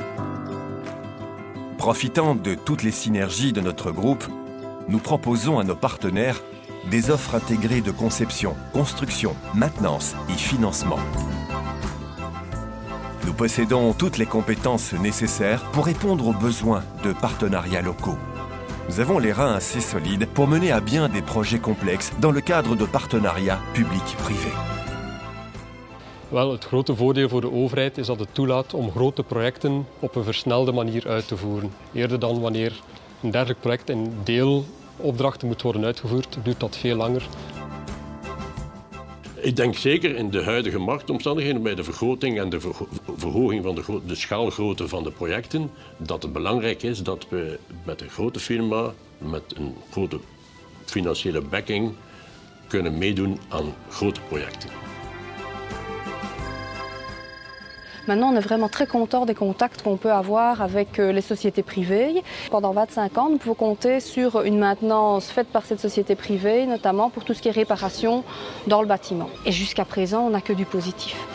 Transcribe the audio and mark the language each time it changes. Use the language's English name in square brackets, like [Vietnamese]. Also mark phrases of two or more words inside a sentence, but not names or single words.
[French] Profitant de toutes les synergies de notre groupe, nous proposons à nos partenaires des offres intégrées de conception, construction, maintenance et financement. Nous possédons toutes les compétences nécessaires pour répondre aux besoins de partenariats locaux. Nous avons les reins assez solides pour mener à bien des projets complexes dans le cadre de partenariats public-privé. [Dutch] Wel, het grote voordeel voor de overheid is dat het toelaat om grote projecten op een versnelde manier uit te voeren. Eerder dan wanneer een dergelijk project in deelopdrachten moet worden uitgevoerd, duurt dat veel langer. Ik denk zeker in de huidige marktomstandigheden, bij de vergroting en de verhoging van de schaalgrootte van de projecten, dat het belangrijk is dat we met een grote firma, met een grote financiële backing, kunnen meedoen aan grote projecten. [French] Maintenant, on est vraiment très content des contacts qu'on peut avoir avec les sociétés privées. Pendant 25 ans, nous pouvons compter sur une maintenance faite par cette société privée, notamment pour tout ce qui est réparation dans le bâtiment. Et jusqu'à présent, on n'a que du positif.